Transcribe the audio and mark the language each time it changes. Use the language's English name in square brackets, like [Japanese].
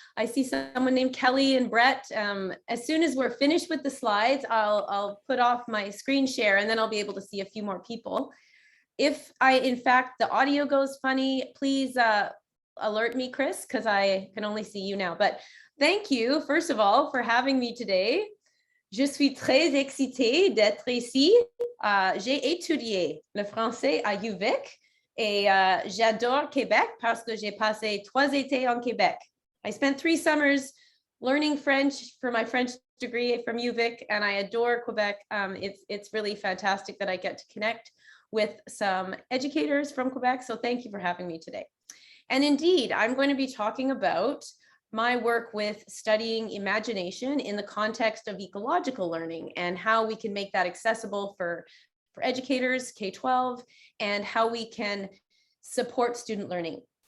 [English] I see someone named Kelly and Brett. As soon as we're finished with the slides, I'll put off my screen share and then I'll be able to see a few more people. If in fact, the audio goes funny, please alert me, Chris, because I can only see you now. But thank you, first of all, for having me today. [French] Je suis très excitée d'être ici. J'ai étudié le français à UVic. Et j'adore Québec parce que j'ai passé 3 étés en Québec. [English] I spent 3 summers learning French for my French degree from UVic, and I adore Quebec. It's really fantastic that I get to connect with some educators from Quebec. So thank you for having me today. And indeed, I'm going to be talking about my work with studying imagination in the context of ecological learning and how we can make that accessible for educators, K-12, and how we can support student learning.